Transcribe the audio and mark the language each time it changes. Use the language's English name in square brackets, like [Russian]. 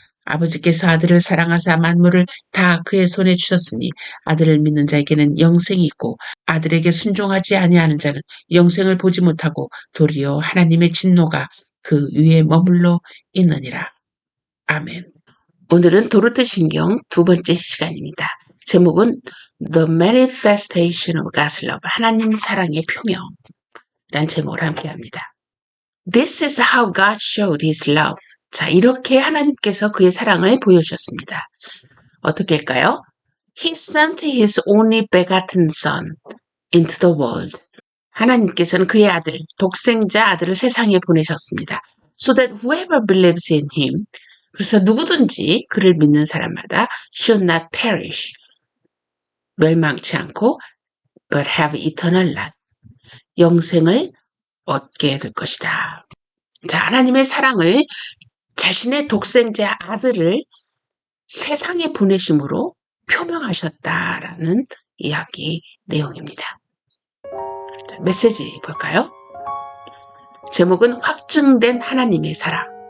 [Korean] 아버지께서 아들을 사랑하사 만물을 다 그의 손에 주셨으니 아들을 믿는 자에게는 영생이 있고 아들에게 순종하지 아니하는 자는 영생을 보지 못하고 도리어 하나님의 진노가 그 위에 머물러 있느니라. 아멘. 오늘은 도르트 신경 두 번째 시간입니다. 제목은 [English] The Manifestation of God's Love, [Korean] 하나님 사랑의 표명이란 제목을 함께합니다. [English] This is how God showed His love. [Korean] 자, 이렇게 하나님께서 그의 사랑을 보여주셨습니다. 어떻게 할까요? [English] He sent His only begotten Son into the world. [Korean] 하나님께서는 그의 아들, 독생자 아들을 세상에 보내셨습니다. [English] So that whoever believes in Him, [Korean] 그래서 누구든지 그를 믿는 사람마다 [English] should not perish, [Korean] 멸망치 않고 [English] but have eternal life, [Korean] 영생을 얻게 될 것이다. 자, 하나님의 사랑을 자신의 독생자 아들을 세상에 보내심으로 표명하셨다라는 이야기 내용입니다. 자, 메시지 볼까요? 제목은 확증된 하나님의 사랑.